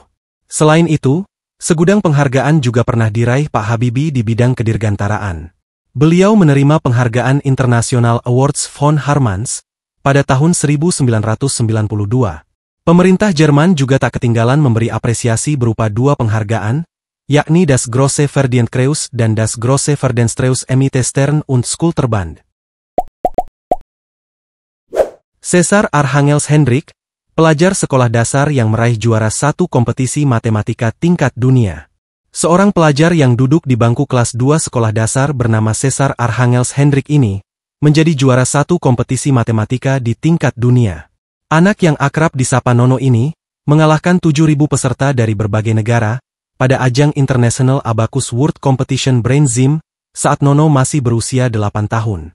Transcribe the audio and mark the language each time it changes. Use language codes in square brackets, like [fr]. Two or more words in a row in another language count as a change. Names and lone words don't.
[id] Selain itu, segudang penghargaan juga pernah diraih Pak Habibie di bidang kedirgantaraan. Beliau menerima penghargaan International Awards von Harmans pada tahun 1992. Pemerintah Jerman juga tak ketinggalan memberi apresiasi berupa dua penghargaan, yakni Das Große Verdienstkreuz dan Das Große Verdienstkreuz mit Stern und Schulterband. Cesar Archangels Hendrik, pelajar sekolah dasar yang meraih juara satu kompetisi matematika tingkat dunia. Seorang pelajar yang duduk di bangku kelas 2 sekolah dasar bernama Cesar Archangels Hendrik ini, menjadi juara satu kompetisi matematika di tingkat dunia. Anak yang akrab disapa Nono ini, mengalahkan 7.000 peserta dari berbagai negara, pada ajang International Abacus World Competition Brain Gym, saat Nono masih berusia 8 tahun.